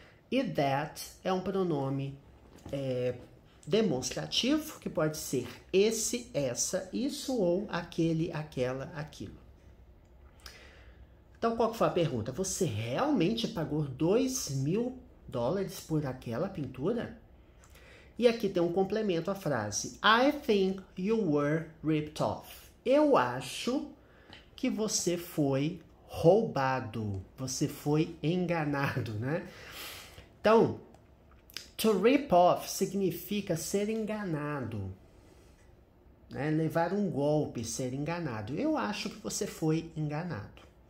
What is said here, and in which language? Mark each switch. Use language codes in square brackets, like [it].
[pt] E that é um pronome demonstrativo, que pode ser esse, essa, isso ou aquele, aquela, aquilo. Então, qual que foi a pergunta? Você realmente pagou $2.000 por aquela pintura? E aqui tem um complemento à frase. [en] I think you were ripped off. [pt] Eu acho que você foi roubado, você foi enganado, né? Então, to rip off significa ser enganado, né? Levar um golpe, ser enganado. Eu acho que você foi enganado.